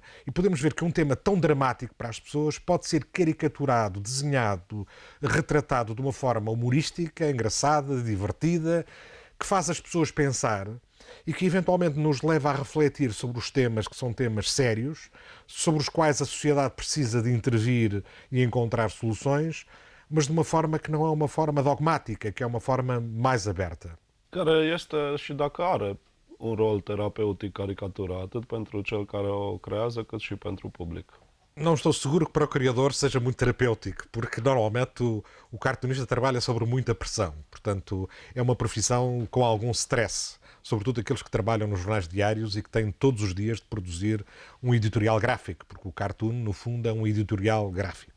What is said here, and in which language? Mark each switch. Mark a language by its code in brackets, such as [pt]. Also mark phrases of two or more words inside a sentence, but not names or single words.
[pt] E podemos ver que um tema tão dramático para as pessoas pode ser caricaturado, desenhado, retratado de uma forma humorística, engraçada, divertida, que faz as pessoas pensar e que eventualmente nos leva a refletir sobre os temas que são temas sérios, sobre os quais a sociedade precisa de intervir e encontrar soluções, mas de uma forma que não é uma forma dogmática, que é uma forma mais aberta. [ro] Care este și dacă are un rol terapeutic caricatura, atât pentru cel care o creează, cât și pentru public. [pt] Não estou seguro que para o criador seja muito terapêutico, porque normalmente o cartunista trabalha sobre muita pressão. Portanto, é uma profissão com algum stress, sobretudo aqueles que trabalham nos jornais diários e que têm todos os dias de produzir um editorial gráfico, porque o cartoon, no fundo, é um editorial gráfico.